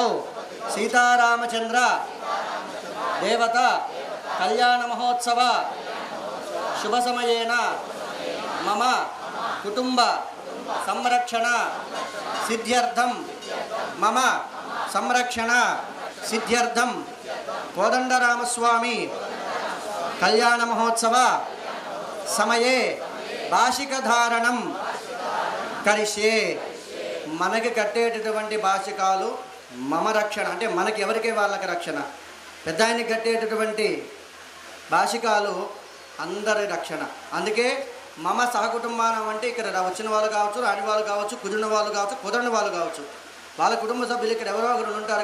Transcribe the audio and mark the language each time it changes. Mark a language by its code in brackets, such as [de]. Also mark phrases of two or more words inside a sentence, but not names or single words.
[sa] सीतारामचंद्र देवता कल्याण महोत्सव शुभ समयेन मम कुटुंब संरक्षण सिद्ध्यर्थम मम संरक्षण सिद्ध्यर्थम कोदंडरामस्वामी कल्याण महोत्सव समये भाषिक धारणं करिष्ये [te] మనకి కట్టేటటువంటి భాషికాలు [sa] మమ రక్షణ [te] అంటే మనకి ఎవరికి వాళ్ళకి రక్షణ పెద్ద ఆయనకి కట్టేటటువంటి భాషికాలు అందరి రక్షణ. అందుకే [sa] మమ సహకుటుంబానం [te] అంటే ఇక్కడ వచ్చిన వాళ్ళు కావచ్చు, రాని వాళ్ళు కావచ్చు, కుదిరిన వాళ్ళు కావచ్చు, కుదరని వాళ్ళు కావచ్చు, వాళ్ళ కుటుంబ సభ్యులు ఇక్కడ ఎవరో ఒకరు ఉంటారు.